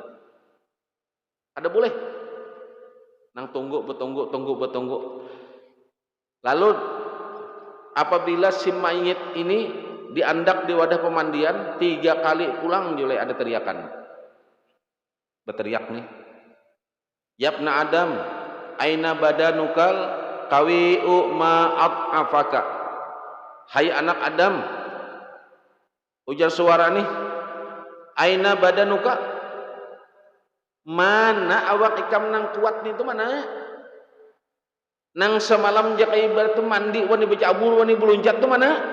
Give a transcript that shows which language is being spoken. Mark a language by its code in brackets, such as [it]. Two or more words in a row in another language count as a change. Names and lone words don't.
[bjn] Ada boleh nang tunggu. Lalu apabila si mayit ini diandak di wadah pemandian 3 kali pulang mulai ada teriakan. Berteriak nih. [ar] يا ابن آدم أين بدنك القوي ما أضعفك. [bjn] Hai anak Adam, ujar suara nih, [ar] أين بدنك, [bjn] mana awak ikam nang kuat nih itu mana? Nang semalam jaka ibarat tu mandi wani bercabul wani beluncat tu mana?